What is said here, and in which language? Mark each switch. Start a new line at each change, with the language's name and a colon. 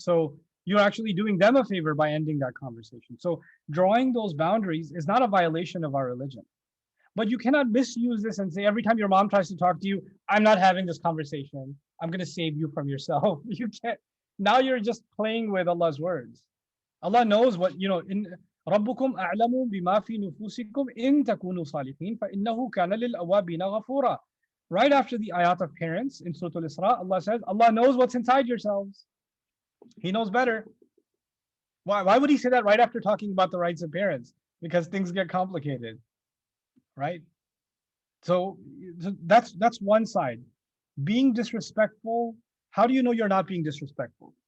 English: So you're actually doing them a favor by ending that conversation. So drawing those boundaries is not a violation of our religion. But you cannot misuse this and say, every time your mom tries to talk to you, I'm not having this conversation. I'm going to save you from yourself. You can't. Now you're just playing with Allah's words.
Arabic: Allah knows what, in رَبُّكُمْ أَعْلَمُ بِمَا فِي نُفُوسِكُمْ إِن تَكُونُوا صَالِحِينَ فَإِنَّهُ كَانَ لِلْأَوَّابِينَ غَفُورًا.
English: Right after the ayat of parents in Surah Al-Isra, Allah says, Allah knows what's inside yourselves. He knows better. Why would he say that right after talking about the rights of parents? Because things get complicated, right? So that's one side. Being disrespectful, how do you know you're not being disrespectful?